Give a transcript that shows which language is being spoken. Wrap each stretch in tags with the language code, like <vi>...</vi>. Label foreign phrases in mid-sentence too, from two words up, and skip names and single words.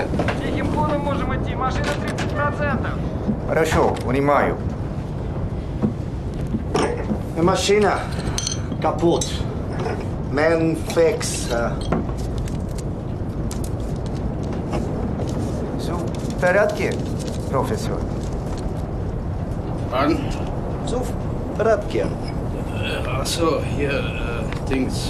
<ru>Тихим ходом можем идти. Машина 30%. Хорошо, понимаю. Машина капут.</ru> <sv>Men fix. Så,</sv> <ru>в порядке, профессор?</ru> <en>Pardon?</en> <ru>Så, в порядке.</ru> <de>Also, hier, Dings.</de>